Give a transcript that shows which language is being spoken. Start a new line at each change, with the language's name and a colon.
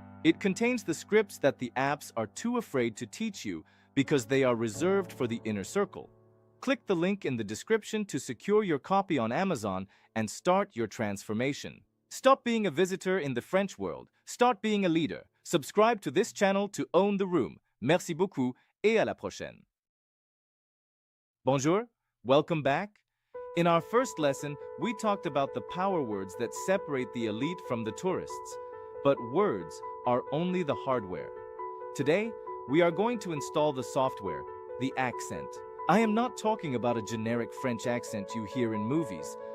English: It contains the scripts that the apps are too afraid to teach you because they are reserved for the inner circle. Click the link in the description to secure your copy on Amazon and start your transformation. Stop being a visitor in the French world. Start being a leader. Subscribe to this channel to own the room.
French: Merci beaucoup et à la prochaine.
English: Bonjour, welcome back. In our first lesson, we talked about the power words that separate the elite from the tourists. But words are only the hardware. Today, we are going to install the software, the accent. I am not talking about a generic French accent you hear in movies.